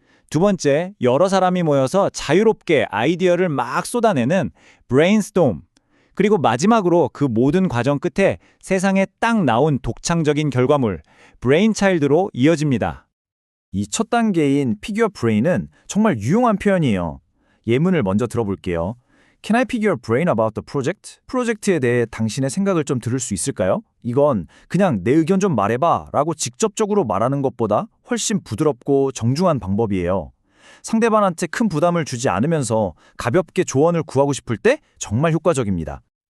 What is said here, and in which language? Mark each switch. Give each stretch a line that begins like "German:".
Korean: 두 번째, 여러 사람이 모여서 자유롭게 아이디어를 막 쏟아내는 brainstorm. 그리고 마지막으로 그 모든 과정 끝에 세상에 딱 나온 독창적인 결과물, brainchild로 이어집니다. 이 첫 단계인
English: pick your brain
Korean: 은 정말 유용한 표현이에요. 예문을 먼저 들어볼게요.
English: Can I pick your brain about the project?
Korean: 프로젝트에 대해 당신의 생각을 좀 들을 수 있을까요? 이건 그냥 내 의견 좀 말해봐 라고 직접적으로 말하는 것보다 훨씬 부드럽고 정중한 방법이에요. 상대방한테 큰 부담을 주지 않으면서 가볍게 조언을 구하고 싶을 때 정말 효과적입니다.